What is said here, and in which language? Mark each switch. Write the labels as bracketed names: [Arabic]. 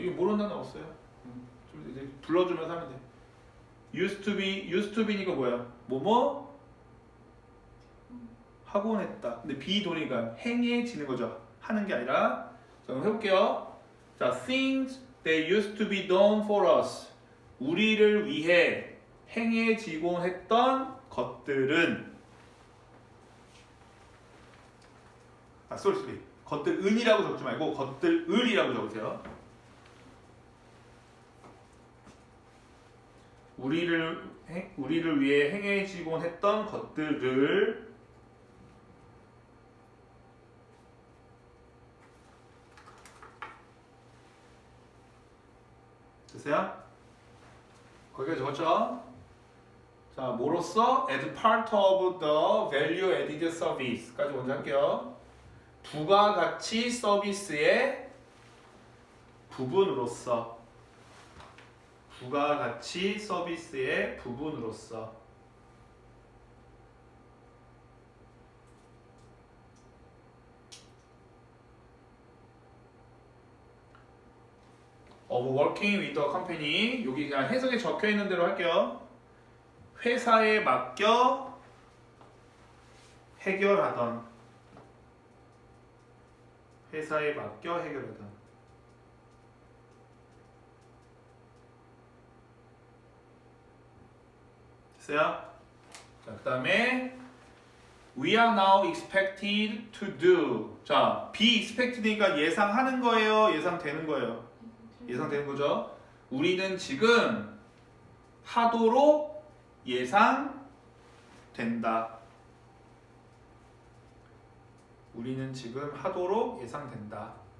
[Korean] 이거 모르는 단어 없어요. 좀 이제 불러주면서 하면 돼. [English] used to be [Korean] 니까 뭐야? 뭐뭐 하곤 했다. 근데 be do니까 행해지는 거죠. 하는 게 아니라. 자, 그럼 해볼게요. 자, [English] things that used to be done for us. [Korean] 우리를 위해 행해지곤 했던 것들은 쏘리 것들은이라고 적지 말고 것들을이라고 적으세요. 우리를 위해 행해지곤 했던 것들을 됐어요? 거기까지 적었죠? 자, 뭐로써? [English] As part of the value added service까지 먼저 할게요. [Korean] 부가가치 서비스의 부분으로서 부가가치 서비스의 부분으로서 [English] of working with the company [Korean] 여기 그냥 해석에 적혀 있는 대로 할게요. 회사에 맡겨 해결하던 회사에 맡겨 해결하던 됐어요? 자, 그 다음에 [English] We are now expected to do [Korean] 자, be expected니까 예상하는 거예요? 예상되는 거예요? 예상되는 거죠? 우리는 지금 하도록 예상된다. 우리는 지금 하도록 예상된다.